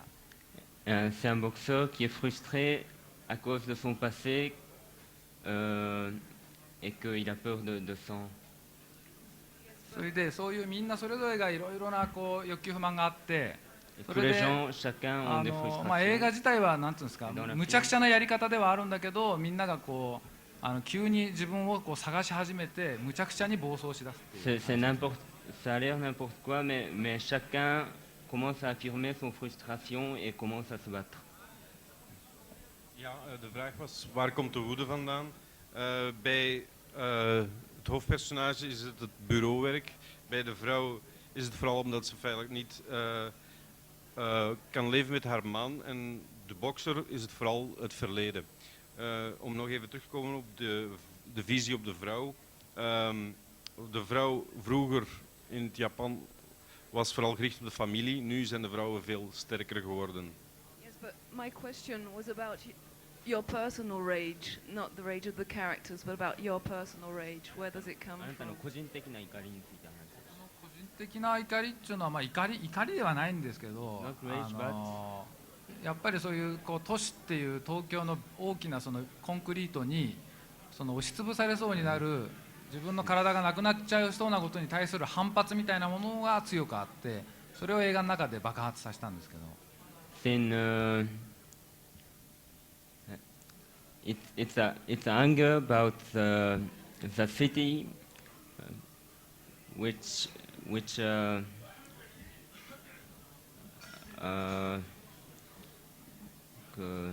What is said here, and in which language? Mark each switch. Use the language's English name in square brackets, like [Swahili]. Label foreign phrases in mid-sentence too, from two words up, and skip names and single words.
[French] C'est un boxeur qui est frustré à cause de son passé et qu'il a peur de sang. [Japanese] それでそういうみんなそれぞれがいろいろなこう欲求不満があって、それで映画自体はなんていうんですかむちゃくちゃなやり方ではあるんだけど、みんながこう急に自分をこう探し始めてむちゃくちゃに暴走しだすっていう。 [French] Ça a l'air n'importe quoi, mais chacun commence à affirmer son frustration et commence à se battre. [Dutch] Ja, de vraag was waar komt de woede vandaan? Bij het hoofdpersonage is het bureauwerk. Bij de vrouw is het vooral omdat ze feitelijk niet kan leven met haar man. En de bokser is het vooral het verleden. Om nog even terug te komen op de visie op de vrouw. De vrouw vroeger in het Japan was vooral gericht op de familie. Nu zijn de vrouwen veel sterker geworden. [English] Yes, but my question was about your personal rage, not the rage of the characters, but about your personal rage. Where does it come from? [Japanese] 個人的な怒りについて話す。個人的な怒りっていうのは、まあ、怒りではないんですけど、やっぱりそういうこう都市っていう東京の大きなそのコンクリートにその押しつぶされそうになる自分の体がなくなっちゃうそうなことに対する反発みたいなものが強くあって、それを映画の中で爆発させたんですけど。 [English] It's anger about the city, which Euh, que